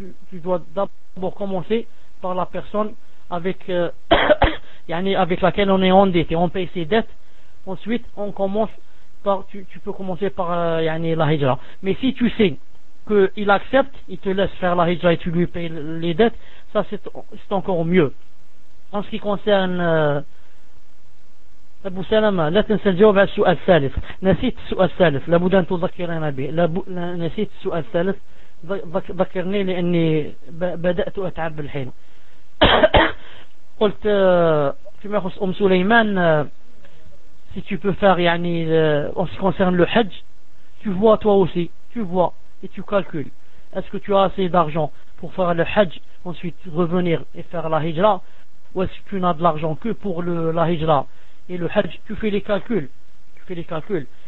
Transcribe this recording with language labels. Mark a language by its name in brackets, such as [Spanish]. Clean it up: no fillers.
[French] Tu dois d'abord commencer par la personne avec yani avec laquelle on est endetté, on paye ses dettes, ensuite on commence par tu peux commencer par yani la hijra. Mais si tu sais que il accepte, il te laisse faire la hijra et tu lui payes les dettes, ça c'est encore mieux. En ce qui concerne Abu Salama, la tu ne sais pas le [Arabic] سؤال الثالث. نسيت السؤال الثالث. لابد أن تذكرنا به. نسيت السؤال الثالث. ذكرني لأني بدأت أتعب الحين. قلت فيما يخص أم سليمان [French] si tu peux faire يعني en ce qui concerne le hajj, tu vois toi aussi, tu vois et tu calcules, est-ce que tu as assez d'argent pour faire le hajj, ensuite revenir et faire la hijra, ou est-ce que tu n'as de l'argent que pour la hijra et le hajj. Tu fais les calculs.